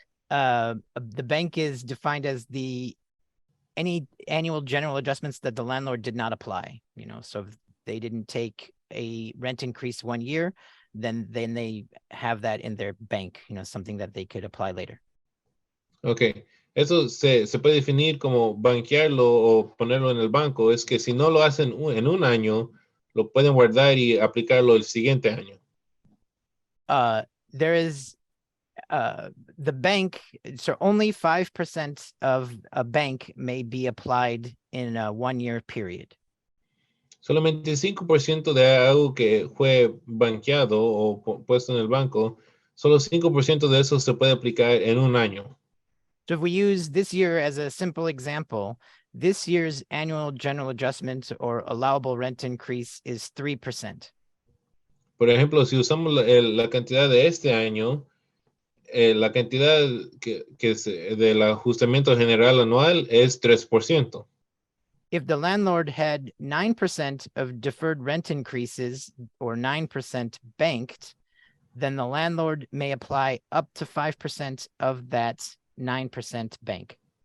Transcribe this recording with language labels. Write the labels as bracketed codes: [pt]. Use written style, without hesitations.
[en] The bank is defined as any annual general adjustments that the landlord did not apply. So if they didn't take a rent increase 1 year, then they have that in their bank, something that they could apply later. Okay. [es] Eso se puede definir como banquearlo o ponerlo en el banco. Es que si no lo hacen en un año, lo pueden guardar y aplicarlo el siguiente año. [en] There is the bank, so only 5% of a bank may be applied in a 1-year period. [es] Solamente 5% de algo que fue banqueado o puesto en el banco, solo 5% de eso se puede aplicar en un año. [en] So if we use this year as a simple example, This year's annual general adjustment or allowable rent increase is 3%. [es] Por ejemplo, si usamos la cantidad de este año, la cantidad que es del ajustamiento general anual es 3%. [en] If the landlord had 9% of deferred rent increases or 9% banked, then the landlord may apply up to 5% of that 9% bank.